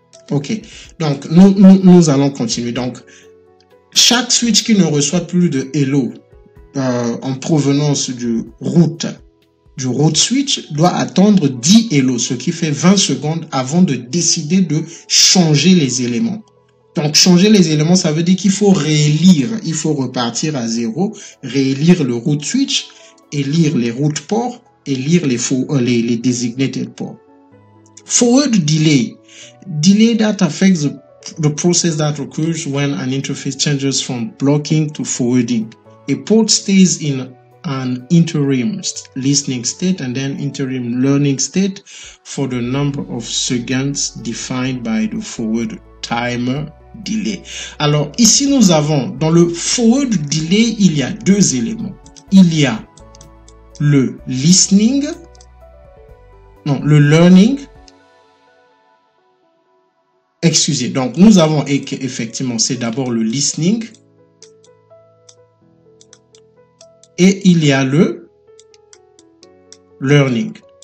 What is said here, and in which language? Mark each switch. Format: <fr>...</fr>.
<fr>Ok, donc nous allons continuer. Donc, chaque switch qui ne reçoit plus de hello en provenance du route switch doit attendre 10 hello, ce qui fait 20 secondes avant de décider de changer les éléments. Donc, changer les éléments, ça veut dire qu'il faut réélire, il faut repartir à 0, réélire le route switch, élire les route ports et lire les designated ports.</fr> <en>Forward delay. Delay that affects the process that occurs when an interface changes from blocking to forwarding. A port stays in an interim listening state and then interim learning state for the number of seconds defined by the forward timer delay.</en> <fr>Alors ici nous avons dans le forward delay, il y a deux éléments. Il y a le listening, non, le learning. Excusez, donc nous avons effectivement, c'est d'abord le listening et il y a le learning.</fr>